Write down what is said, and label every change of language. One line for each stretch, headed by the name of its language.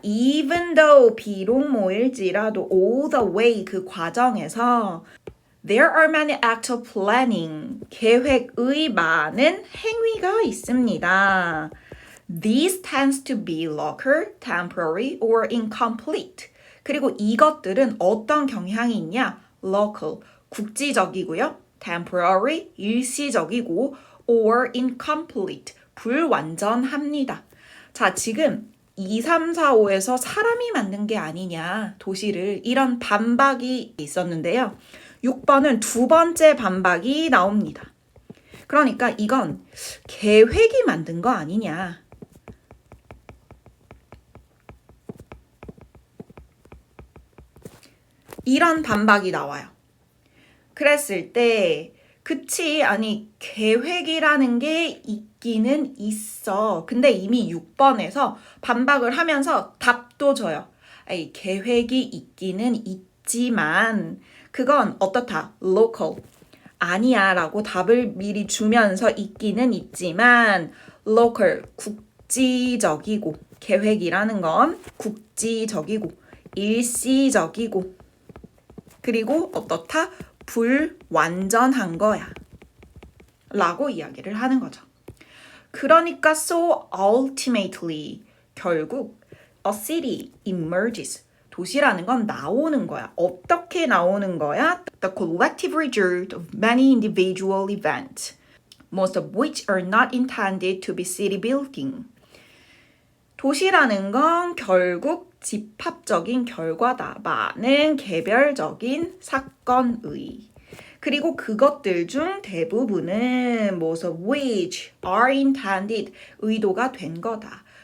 English: Even though
Korean: 비록 모일지라도
English: all the way
Korean: 그 과정에서
English: There are many acts of planning.
Korean: 계획의 많은 행위가 있습니다.
English: These tends to be local, temporary, or incomplete.
Korean: 그리고 이것들은 어떤 경향이 있냐? Local, 국지적이고요. Temporary, 일시적이고 or incomplete, 불완전합니다. 자, 지금 2, 3, 4, 5에서 사람이 만든 게 아니냐, 도시를 이런 반박이 있었는데요. 6번은 두 번째 반박이 나옵니다. 그러니까 이건 계획이 만든 거 아니냐. 이런 반박이 나와요. 그랬을 때 그치, 아니 계획이라는 게 있기는 있어. 근데 이미 6번에서 반박을 하면서 답도 줘요. 아니, 계획이 있기는 있지만 그건 어떻다?
English: local.
Korean: 아니야 라고 답을 미리 주면서 있기는 있지만 local, 국지적이고 계획이라는 건 국지적이고 일시적이고 그리고 어떻다? 불완전한 거야 라고 이야기를 하는 거죠.
English: 그러니까 so ultimately 결국 a city emerges.
Korean: 도시라는 건 나오는 거야. 어떻게 나오는 거야?
English: The collective result of many individual events, most of which are not intended to be city building.
Korean: 도시라는 건 결국 집합적인 결과다. 많은 개별적인 사건의. 그리고 그것들 중 대부분은
English: most of which are intended,
Korean: 의도가 된 거다.